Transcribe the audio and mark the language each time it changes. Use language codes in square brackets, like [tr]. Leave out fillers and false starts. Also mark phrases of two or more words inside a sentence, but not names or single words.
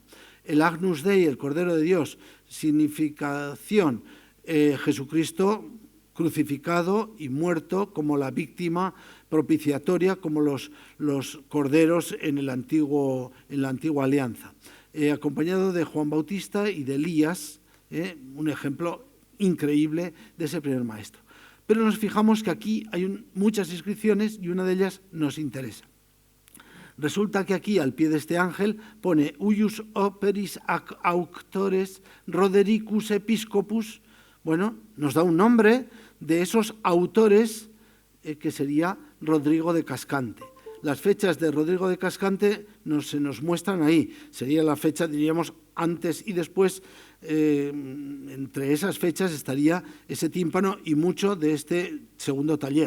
[es] El [la] Agnus Dei, [es] el Cordero de Dios, significación Jesucristo crucificado y muerto como la víctima propiciatoria, como los corderos en la antigua alianza, acompañado de Juan Bautista y de Elías, un ejemplo increíble de ese primer maestro. Pero nos fijamos que aquí hay muchas inscripciones y una de ellas nos interesa. Resulta que aquí, al pie de este ángel, pone [la] «Uius operis ac auctores Rodericus episcopus». [es] Bueno, nos da un nombre de esos autores que sería Rodrigo de Cascante. Las fechas de Rodrigo de Cascante se nos muestran ahí. Sería la fecha, diríamos, antes y después. Entre esas fechas estaría ese tímpano y mucho de este segundo taller.